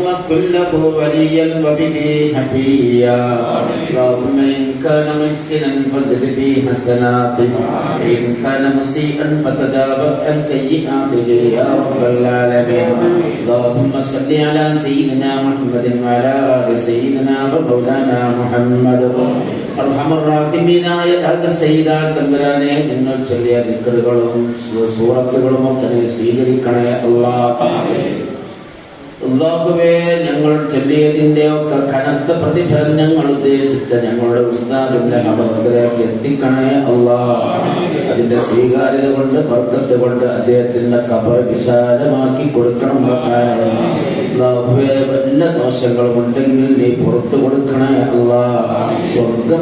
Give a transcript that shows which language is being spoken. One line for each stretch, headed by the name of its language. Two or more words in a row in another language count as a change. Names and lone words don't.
Arabic: كن له وليا وبه حفيا اللهم إن كان محسنا فزد به حسناته وإن كان مسيئا فتجاوز عن سيئاته يا رب العالمين اللهم صل على سيدنا محمد وعلى آل سيدنا ومولانا محمد أرحم الراحمين يا سيدنا
Malayalam: തമ്പുരാനെ നിങ്ങൾ ചൊല്ലിയ ദിക്റുകളും സൂറത്തുകളും ഒക്കെ സ്വീകരിക്കണേ അല്ലാഹുവേ ഞങ്ങൾ ചൊല്ലിയതിന്റെ ഒക്കെ കനത്ത പ്രതിഫലം ഞങ്ങൾ ഉദ്ദേശിച്ച ഞങ്ങളുടെ ഉസ്താദിന്റെ അബദ്ധത്തിലേക്ക് എത്തിക്കണേ അതിന്റെ സ്വീകാര്യത കൊണ്ട് ബർക്കത്ത് കൊണ്ട് അദ്ദേഹത്തിന്റെ ഖബർ വിശാലമാക്കി കൊടുക്കണം അല്ലാഹുവേ വല്ല ദോഷങ്ങളും ഉണ്ടെങ്കിൽ നീ പുറത്തു കൊടുക്കണേ സ്വർഗം